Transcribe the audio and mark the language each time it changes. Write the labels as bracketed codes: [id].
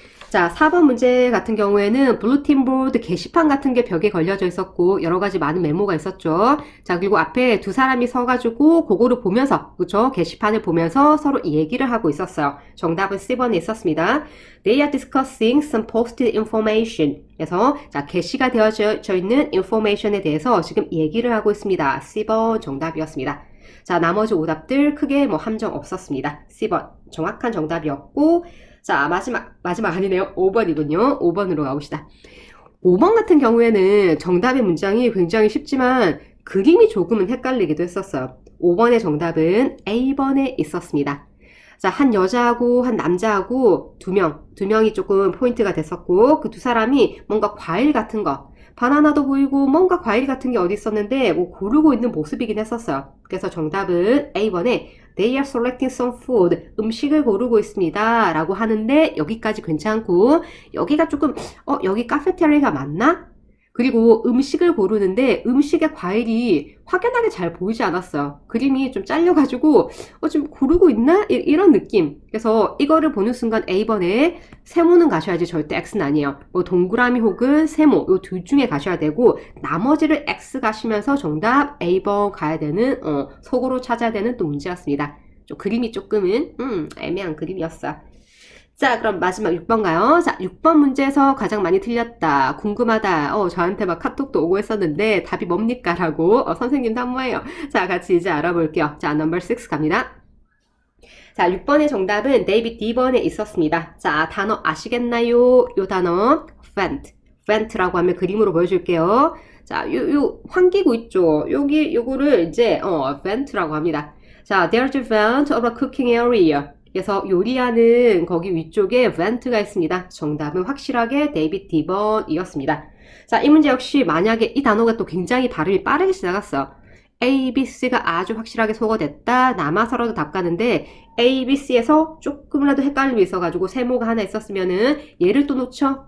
[ko] 자, 4번 문제 같은 경우에는 블루팀 보드 게시판 같은 게 벽에 걸려져 있었고 여러 가지 많은 메모가 있었죠. 자, 그리고 앞에 두 사람이 서가지고 그거를 보면서 그쵸? 게시판을 보면서 서로 얘기를 하고 있었어요. 정답은 C번에 있었습니다. [en] They are discussing some posted information. [ko] 그래서 자, 게시가 되어져 있는 information에 대해서 지금 얘기를 하고 있습니다. C번 정답이었습니다. 자, 나머지 오답들 크게 뭐 함정 없었습니다. C번 정확한 정답이었고 자, 마지막 아니네요. 5번이군요. 5번으로 가봅시다. 5번 같은 경우에는 정답의 문장이 굉장히 쉽지만 그림이 조금은 헷갈리기도 했었어요. 5번의 정답은 A번에 있었습니다. 자, 한 여자하고 한 남자하고 두 명이 조금 포인트가 됐었고 그 두 사람이 뭔가 과일 같은 거 바나나도 보이고 뭔가 과일 같은 게 어디 있었는데 뭐 고르고 있는 모습이긴 했었어요. 그래서 정답은 A번에 [en] They are selecting some food. [ko] 음식을 고르고 있습니다. 라고 하는데 여기까지 괜찮고 여기가 조금 여기 카페테리아가 맞나? 그리고 음식을 고르는데 음식의 과일이 확연하게 잘 보이지 않았어요. 그림이 좀 잘려가지고 좀 고르고 있나? 이런 느낌. 그래서 이거를 보는 순간 A번에 세모는 가셔야지 절대 X는 아니에요. 뭐 동그라미 혹은 세모 이 둘 중에 가셔야 되고 나머지를 X 가시면서 정답 A번 가야 되는 속으로 찾아야 되는 또 문제였습니다. 좀 그림이 조금은 애매한 그림이었어요. 자, 그럼 마지막 6번 가요. 자, 6번 문제에서 가장 많이 틀렸다. 궁금하다. 저한테 막 카톡도 오고 했었는데 답이 뭡니까? 라고 선생님도 한모예요. 자, 같이 이제 알아볼게요. 자, 넘버 6 갑니다. 자, 6번의 정답은 데이빗 D번에 있었습니다. 자, 단어 아시겠나요? 요 단어 vent라고 하면 그림으로 보여줄게요. 자, 요 환기구 있죠? 요거를 이제 vent라고 합니다. [en] 자, there's a vent of a cooking area. [ko] 그래서 요리하는 거기 위쪽에 vent가 있습니다. 정답은 확실하게 데이빗 D번이었습니다. 자, 이 문제 역시 만약에 이 단어가 또 굉장히 발음이 빠르게 지나갔어요. A, B, C가 아주 확실하게 소거됐다. 남아서라도 답 가는데 A, B, C에서 조금이라도 헷갈림이 있어가지고 세모가 하나 있었으면은 얘를 또 놓쳐?